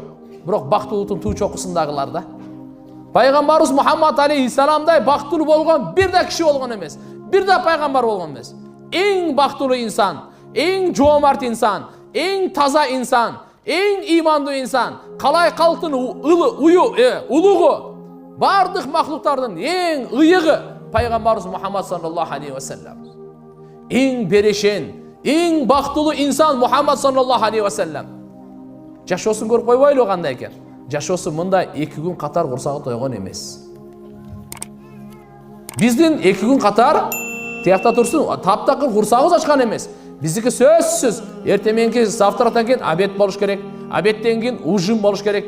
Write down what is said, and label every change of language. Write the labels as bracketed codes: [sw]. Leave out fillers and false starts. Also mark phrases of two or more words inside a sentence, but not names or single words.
[ky] Бирок бактылуудун туу чокусундагылар да. Пайгамбарыбыз Мухаммад алейхиссаламдай бактылуу болгон бир да киши болгон эмес. Бир да пайгамбар болгон эмес. Эң бактылуу инсан, эң жоомарт инсан, эң таза инсан, эң имандуу инсан, калай калктын улугу, бардык махлуктардын эң ыйыгы пайгамбарыбыз Мухаммад [ar] صلى الله عليه وسلم. [ky] Эң берешен, эң бактылуу инсан Мухаммад [ar] صلى الله عليه وسلم. [ky] Жашоосун көрүп койбойлу кандай экен? Жашоосу мындай 2 күн катар курсагы тойгон эмес. Биздин 2 күн катар тиякта турсун, таптакыр курсагыбыз ачкан эмес. Биздики сөзсүз эртең мененки завтрактан кийин обед болуш керек, обедтен кийин ужин болуш керек.